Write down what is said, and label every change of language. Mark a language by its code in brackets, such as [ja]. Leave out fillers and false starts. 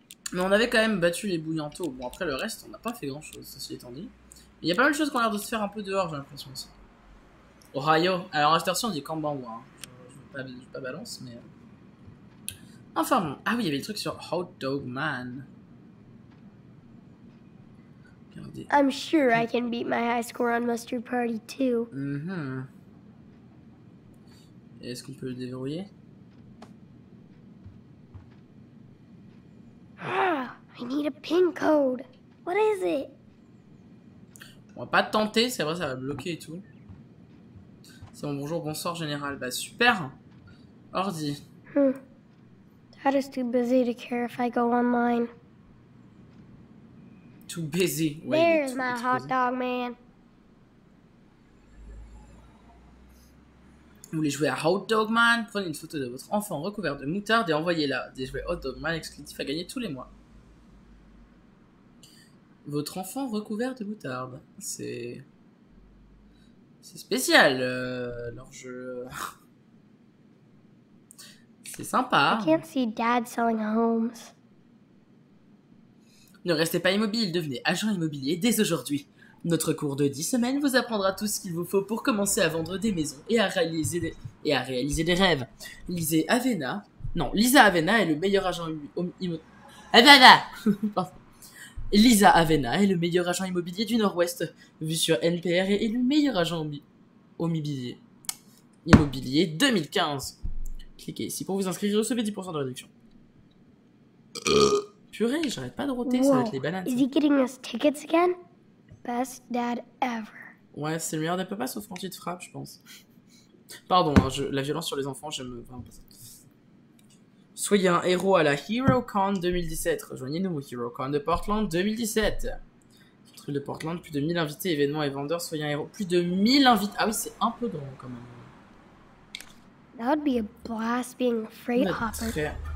[fr] Mais on avait quand même battu les bouillantos. Bon, après le reste, on n'a pas fait grand chose, ceci étant dit. Il y a pas mal de choses qui ont l'air de se faire un peu dehors, j'ai l'impression aussi. Ohio. Alors à cette heure-ci, on dit Kambanwa. Hein. Je veux pas balance, mais. Enfin bon. Ah oui, il y avait des trucs sur Hot Dog Man. Regardez. [en] I'm sure I can beat my high score on Mustard Party too. [fr] Est-ce qu'on peut le déverrouiller? [en] I need a pin code. What is it? [fr] On va pas tenter, c'est vrai, ça va bloquer et tout. C'est bon, bonjour, bonsoir général. Bah super. Ordi. [en] Dad is too busy to care if I go online. Too busy. Ouais, There's my hot dog man. [fr] Vous voulez jouer à Hot Dog Man? Prenez une photo de votre enfant recouvert de moutarde et envoyez-la. Des jouets Hot Dog Man exclusifs à gagner tous les mois. Votre enfant recouvert de moutarde. C'est spécial, leur jeu. C'est sympa. [en] I can't see Dad selling homes. [fr] Ne restez pas immobile, devenez agent immobilier dès aujourd'hui. Notre cours de 10 semaines vous apprendra tout ce qu'il vous faut pour commencer à vendre des maisons et à réaliser des rêves. Lisa Avena est le meilleur agent immobilier. Lisa Avena est le meilleur agent immobilier du Nord-Ouest, vu sur NPR et élu meilleur agent immobilier 2015. Cliquez ici pour vous inscrire et recevez 10% de réduction. Purée, j'arrête pas de roter, ça va être les bananes. [en] Is he getting us tickets again? Best dad ever. [fr] Ouais, c'est le meilleur des papas sauf quand il te frappe, je pense. Pardon, hein, la violence sur les enfants, j'aime vraiment pas ça. Soyez un héros à la HeroCon 2017. Rejoignez-nous, HeroCon de Portland 2017. Truc de Portland, plus de 1000 invités, événements et vendeurs. Soyez un héros. Plus de 1000 invités. Ah oui, c'est un peu grand quand même. [en] That would be a blast being a freight hopper.